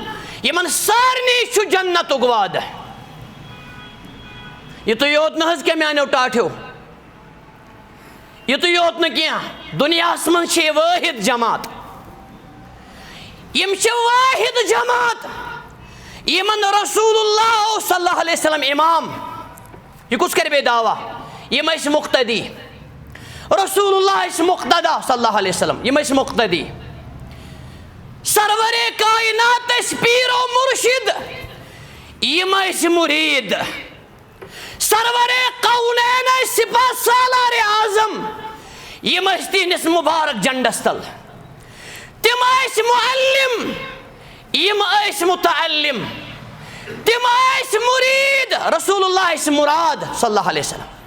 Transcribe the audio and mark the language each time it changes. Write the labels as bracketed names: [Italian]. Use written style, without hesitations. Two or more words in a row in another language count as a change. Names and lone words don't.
[Kashmiri] یمن سارنٕے چھُ جنتُک وعدٕ یتُے یوت نہ حظ کینٛہہ میانیو ٹاٹھیو، یتُے یوت نہٕ کینٛہہ، دُنیاہس منٛز چھِ یہِ وٲحد جماعت، یِم چھِ وٲحد جماعت یِمن رسول اللہ [Arabic] صلی اللہ علیہ وسلم [Kashmiri] امام، یہ کُس کرِ بیٚیہِ دعوا؟ یِم ٲسۍ مُقتدی، رسول اللہ ٲسۍ مُقتدا [Arabic] صلی اللہ علیہ وسلم، [Kashmiri] یِم ٲسۍ مُقتدی، سرورِ کائنات ٲسۍ پیٖر و مُرشِد، یِم ٲسۍ مُریٖد، سرورِ قونین ٲسۍ سپاہ سالار اعظم، یِم ٲسۍ تِہنٛدِس مُبارک جنڈس تل، تِم ٲسۍ معلم، یِم ٲسۍ متعلم، تِم ٲسۍ مُریٖد، رسول اللہ ٲسۍ مُراد [Arabic] صلی اللہ علیہ وسلم،